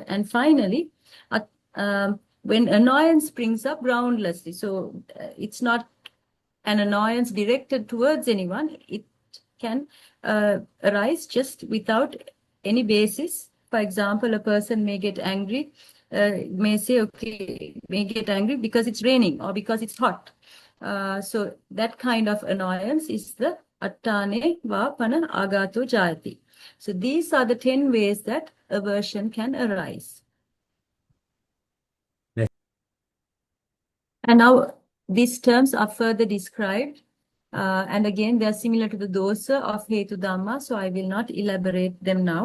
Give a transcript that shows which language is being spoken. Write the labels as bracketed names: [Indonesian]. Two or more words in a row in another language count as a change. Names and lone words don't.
[English] And finally, when annoyance springs up groundlessly, so it's not an annoyance directed towards anyone, it can arise just without any basis. For example, a person may get angry, may say, okay, may get angry because it's raining or because it's hot. So that kind of annoyance is the [Pali] attane va pana agato jayati. [English] So these are the 10 ways that aversion can arise. And now these terms are further described. And again, they are similar to the dosa of [Pali] Hetu Dhamma, [English] so I will not elaborate them now.